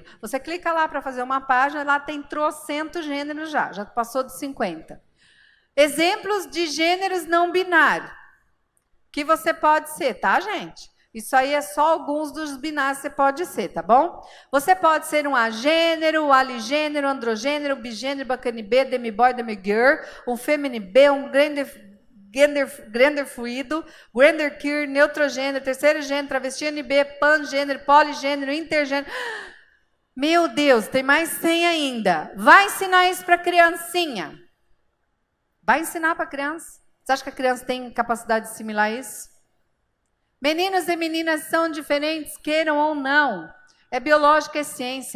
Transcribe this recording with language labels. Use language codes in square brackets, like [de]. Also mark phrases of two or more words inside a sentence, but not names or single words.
[pt] Você clica lá para fazer uma página, lá tem trocentos gêneros já passou de 50. Exemplos de gêneros não binários que você pode ser, tá, gente? Isso aí é só alguns dos binários que você pode ser, tá bom? Você pode ser um agênero, aligênero, androgênero, bigênero, bacanibê, demiboy, demigirl, um feminibê, um gender fluido, genderqueer, neutrogênero, terceiro gênero, travesti NB, pangênero, poligênero, intergênero. Meu Deus, tem mais 100 ainda. Vai ensinar isso para criancinha. Vai ensinar para criança. Você acha que a criança tem capacidade de assimilar isso? Meninos e meninas são diferentes, queiram ou não. É biológica, é ciência.